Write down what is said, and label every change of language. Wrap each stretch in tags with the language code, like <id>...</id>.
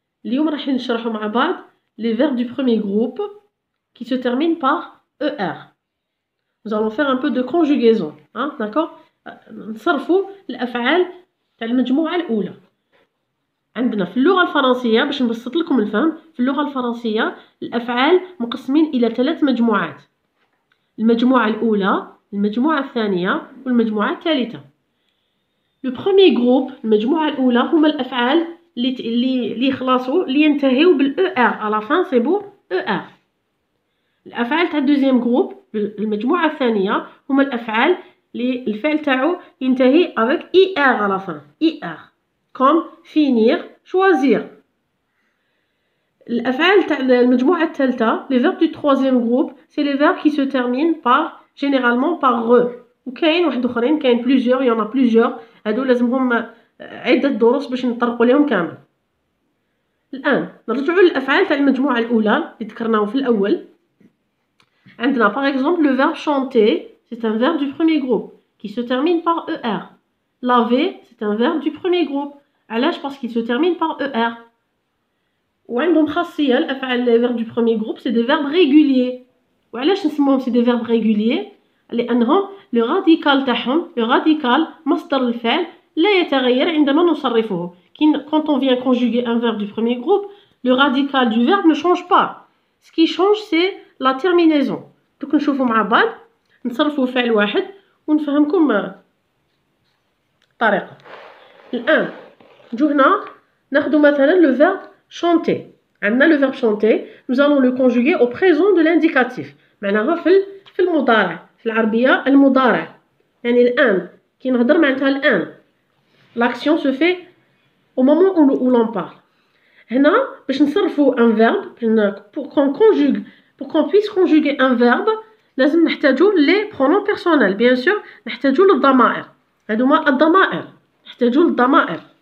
<ar>اليوم راح نشرحوا مع بعض</ar> <fr>les verbes du premier groupe qui se terminent par ER. Nous allons faire un peu de conjugaison, hein, d'accord.</fr> <ar>نصرفوا الأفعال تاع المجموعة الأولى. عندنا في اللغة الفرنسية باش نبسط لكم الفهم، في اللغة الفرنسية الأفعال مقسمين إلى 3 مجموعات. المجموعة الأولى، المجموعة الثانية والمجموعة الثالثة. لو بروميي جروب، المجموعة الأولى هما الأفعال اللي يخلصوا اللي ينتهيوا بالاو ار على فان سي بو او ار. الأفعال تاع الدوزيام جروب، المجموعة الثانية، هما الأفعال اللي الفعل تاعو ينتهي avec ir على فان،</ar> <fr>ir comme finir, choisir.</fr> <ar>الأفعال تاع المجموعة الثالثة</ar> <fr>les verbes du troisième groupe c'est les verbes qui se terminent par généralement par re.</fr> <ar>وكاين واحد اخرين، كاين plusieurs،</ar> <fr>y en a plusieurs،</fr> <ar>هادو لازمهم عدة دروس باش نطرقوا ليهم كامل. الآن نرجعوا للأفعال تاع المجموعة الأولى اللي ذكرناهم في الأول.</ar> <fr>عندنا par exemple le verbe chanter, c'est un verbe du premier groupe qui se termine par er. Laver, c'est un verbe du premier groupe. علاش؟ parce qu'il se termine par er.</fr> <ar>وعندهم خاصية الأفعال</ar> <fr>les verbes du premier groupe c'est des verbes réguliers.</fr> <ar>وعلاش نسموهم</ar> <fr>c'est des verbes réguliers؟</fr> <ar>لأنهم le radical تاعهم، le radical مصدر الفعل لا يتغير عندما نصرفه.</ar> <fr>Quand on vient conjuguer un verbe du premier groupe, le radical du verbe ne change pas. Ce qui change c'est la terminaison.</fr> <ar>دوك نشوفوا مع بعض نصرفوا فعل واحد ونفهمكم الطريقة. الآن نجو هنا ناخذ مثلا le verbe chanter.</ar> <fr>عندنا le verbe chanter، nous allons le conjuguer au présent de l'indicatif.</fr> <ar>معناها في المضارع، في العربية المضارع. يعني الآن كي نهضر معناتها الآن.</ar> <fr>L'action se fait au moment où l'on parle.</fr> <ar>هنا باش نصرفوا</ar> <fr>un verbe pour qu'on puisse conjuguer un verbe</fr> <ar>لازم نحتاجوا</ar> <fr>les pronoms personnels. bien sûr</fr> <ar>نحتاجوا للضمائر. هادوما الضمائر، نحتاجوا للضمائر.</ar>